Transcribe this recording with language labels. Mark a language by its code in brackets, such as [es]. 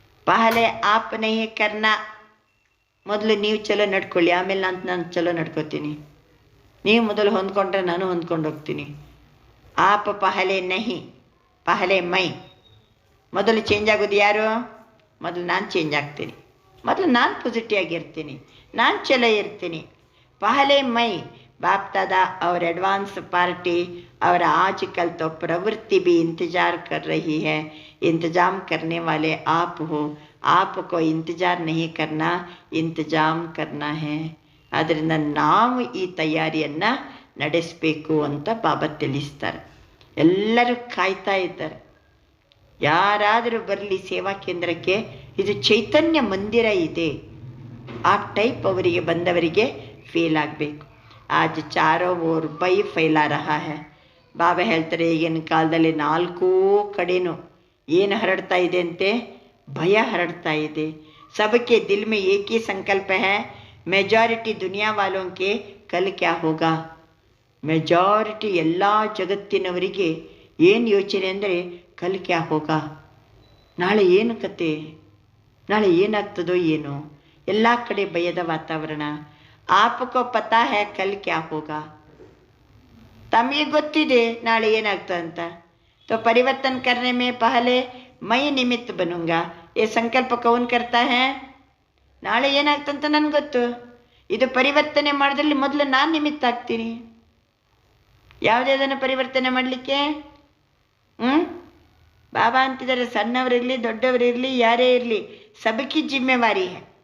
[hi] ಪಹಲೆ app ನಹಿ ಕರ್ನಾ. [kn] ಮೊದಲು ನೀವು ಚಲೋ ನಡ್ಕೊಳ್ಳಿ, ಆಮೇಲೆ ನಾನು ಚಲೋ ನಡ್ಕೋತೀನಿ. ನೀವು ಮೊದಲು ಹೊಂದ್ಕೊಂಡ್ರೆ ನಾನು ಹೊಂದ್ಕೊಂಡು ಹೋಗ್ತೀನಿ. [hi] ಆಪ್ ಪಹಲೆ ನಹಿ ಪಹಲೆ ಮೈ. [kn] ಮೊದಲು ಚೇಂಜ್ ಆಗೋದು ಯಾರು? ಮೊದಲು ನಾನು ಚೇಂಜ್ ಆಗ್ತೀನಿ. ಮೊದಲು ನಾನು ಪಾಸಿಟಿವ್ ಆಗಿರ್ತೀನಿ, ನಾನು ಚಲೋ ಇರ್ತೀನಿ. [hi] ಪಹಲೆ ಮೈ. बाप दादा और एडवांस पार्टी और आजकल तो प्रवृत्ति भी इंतज़ार कर रही है. इंतज़ाम करने वाले आप हो. आपको इंतज़ार नहीं करना, इंतज़ाम करना है. [kn] ಆದ್ದರಿಂದ ನಾವು ಈ ತಯಾರಿಯನ್ನು ನಡೆಸಬೇಕು ಅಂತ ಬಾಬಾ ತಿಳಿಸ್ತಾರೆ. ಎಲ್ಲರೂ ಕಾಯ್ತಾ ಇದ್ದಾರೆ, ಯಾರಾದರೂ ಬರಲಿ ಸೇವಾ ಕೇಂದ್ರಕ್ಕೆ, ಇದು ಚೈತನ್ಯ ಮಂದಿರ ಇದೆ. ಆ ಟೈಪ್ ಅವರಿಗೆ ಬಂದವರಿಗೆ ಫೀಲ್ ಆಗಬೇಕು. [hi] आज चारों ओर भय फैला रहा है. [kn] ಬಾಬಾ ಹೇಳ್ತಾರೆ ಈಗಿನ ಕಾಲದಲ್ಲಿ ನಾಲ್ಕೂ ಕಡೆನೂ ಏನು ಹರಡ್ತಾ ಇದೆ ಅಂತೆ? ಭಯ ಹರಡ್ತಾ ಇದೆ. [hi] सबके दिल में एक ही संकल्प है, मेजॉरिटी दुनिया वालों के कल क्या होगा. [kn] ಮೆಜಾರಿಟಿ ಎಲ್ಲ ಜಗತ್ತಿನವರಿಗೆ ಏನು ಯೋಚನೆ ಅಂದರೆ [hi] ಕಲ್ ಕ್ಯಾ ಹೋಗ, [kn] ನಾಳೆ ಏನು ಕತೆ, ನಾಳೆ ಏನಾಗ್ತದೋ ಏನೋ. ಎಲ್ಲ ಕಡೆ ಭಯದ ವಾತಾವರಣ. [hi] आपको पता है कल क्या होगा. [kn] ತಮಗೆ ಗೊತ್ತಿದೆ ನಾಳೆ ಏನಾಗ್ತದಂತ. [hi] तो परिवर्तन करने में पहले मैं निमित्त बनूंगा. ये संकल्प कौन करता है? [kn] ನಾಳೆ ಏನಾಗ್ತಂತ ನನಗೆ ಗೊತ್ತು. ಇದು ಪರಿವರ್ತನೆ ಮಾಡೋದ್ರಲ್ಲಿ ಮೊದಲು ನಾನು ನಿಮಿತ್ತ ಆಗ್ತೀನಿ. ಯಾವುದೇದನ್ನು ಪರಿವರ್ತನೆ ಮಾಡಲಿಕ್ಕೆ ಬಾಬಾ ಅಂತಿದ್ದಾರೆ, ಸಣ್ಣವರಿರಲಿ ದೊಡ್ಡವರಿರಲಿ ಯಾರೇ ಇರಲಿ, [hi] ಸಬಕಿ ಜಿಮ್ಮೆವಾರಿ ಹೈ.